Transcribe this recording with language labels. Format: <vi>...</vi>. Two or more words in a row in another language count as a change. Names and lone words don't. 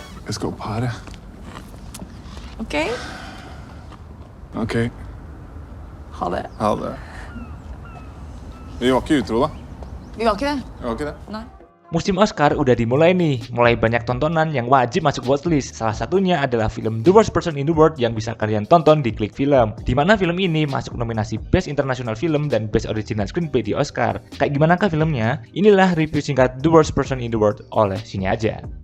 <no>Let's gå på det. Ok, Ok, ha det. ha det. Vi var ikke utro, da. Vi var ikke det. Vi var ikke det. Nei.</no> <id>Musim Oscar udah dimulai nih, mulai banyak tontonan yang wajib masuk watchlist. Salah satunya adalah film The Worst Person in the World yang bisa kalian tonton di Klik Film. Dimana film ini masuk nominasi Best International Film dan Best Original Screenplay di Oscar. Kayak gimana kah filmnya? Inilah review singkat The Worst Person in the World oleh Sini Aja.</id>